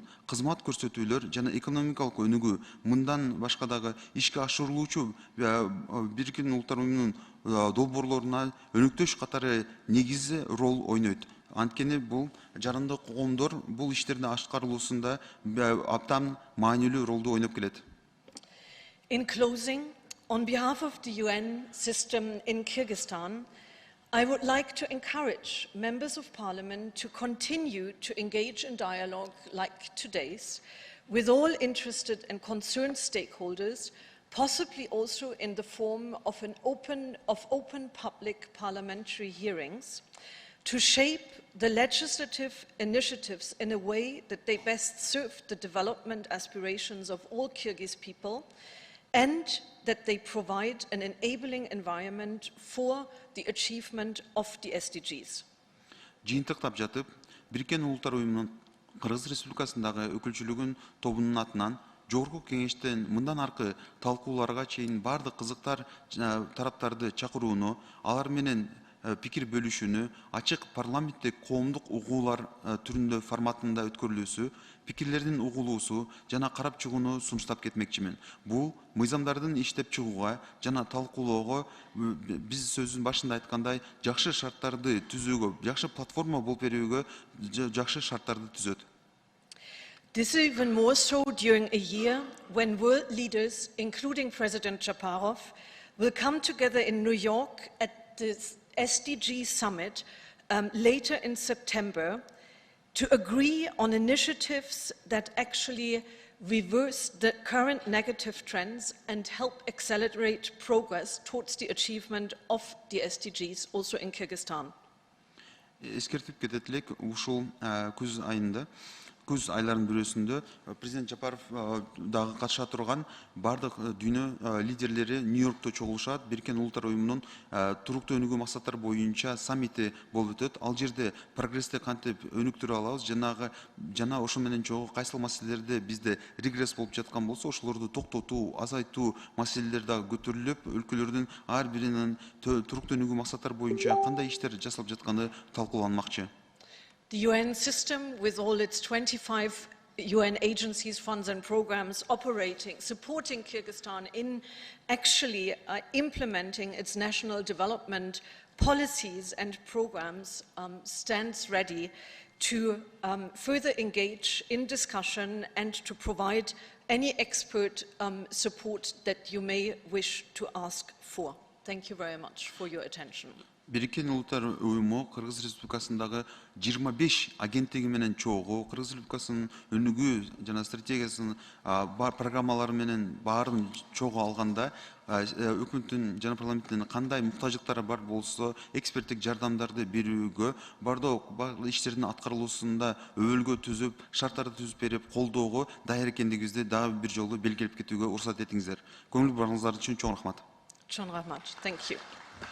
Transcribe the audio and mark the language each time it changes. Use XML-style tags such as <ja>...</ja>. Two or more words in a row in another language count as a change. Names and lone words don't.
<ky>Кызмат көрсөтүүлөр жана экономикалык өнүгүү мындан башка дагы ишке ашырылуучу Бириккен Улуттар уюмунун долбоорлоруна өнөктөш катары негизги роль ойнойт. Анткени бул жарандуу коомдор бул иштердин аткарылуусунда абдан маанилүү ролду ойноп келет.</ky> <en>In closing, on behalf of the UN system in Kyrgyzstan, I would like to encourage members of parliament to continue to engage in dialogue like today's with all interested and concerned stakeholders, possibly also in the form of open public parliamentary hearings, to shape the legislative initiatives in a way that they best serve the development aspirations of all Kyrgyz people, and that they provide an enabling environment for the achievement of the SDGs.</en> <ky>Жыйынтыктап жатып, Бириккен Улуттар уюмунун Кыргыз Республикасындагы өкүлчүлүгүнүн тобунун атынан Жогорку кеңештен мындан аркы талкууларга чейин бардык кызыктар тараптарды чакырууну, алар менен пикир бөлүшүүнү, ачык парламенттик коомдук угуулар түрүндө форматында өткөрүлүүсү, пикирлердин угулуусу жана карап чыгууну сунуштап кетмекчимин. Бул мыйзамдардын иштеп чыгууга жана талкуулоого биз сөздүн башында айткандай жакшы шарттарды түзүүгө, жакшы платформа болуп берүүгө жакшы шарттарды түзөт.</ky> <en>This is even more so during a year when world leaders, including President Japarov, will come together in New York at the SDG summit later in September to agree on initiatives that actually reverse the current negative trends and help accelerate progress towards the achievement of the SDGs also in Kyrgyzstan.</en> <ky>Эскертип кетет элек, ушул күз айларынын бирөөсүндө президент Жапаров дагы катыша турган бардык дүйнө лидерлери Нью-Йоркто чогулушат. Бириккен Улуттар уюмунун туруктуу өнүгүү максаттары боюнча саммити болуп өтөт. Ал жерде прогрессти кантип өнүктүрө алабыз, жана ошо менен чогуу кайсыл маселелерде бизде регресс болуп жаткан болсо, ошолорду токтотуу, азайтуу маселелер дагы көтөрүлүп, өлкөлөрдүн ар биринин туруктуу өнүгүү максаттары боюнча кандай иштер жасалып жатканы талкууланмакчы.</ky> <en>The UN system, with all its 25 UN agencies, funds and programs operating, supporting Kyrgyzstan in actually implementing its national development policies and programs, stands ready to further engage in discussion and to provide any expert support that you may wish to ask for. Thank you very much for your attention.</en> <ky>Бириккен Улуттар уюму Кыргыз Республикасындагы 25 агенттиги менен чогуу Кыргыз Республикасынын өнүгүү жана стратегиясынын программалары менен баарын чогуу алганда өкмөттүн жана парламенттин кандай муктаждыктары бар болсо эксперттик жардамдарды берүүгө бардык иштердин аткарылуусунда өбөлгө түзүп, шарттарды түзүп берип, колдоого даяр экендигибизди дагы бир жолу белгилеп кетүүгө уруксат этиңиздер. Көңүл бурууңуздар үчүн чоң рахмат. Чоң рахмат.</ky> <en>Thank you.</en>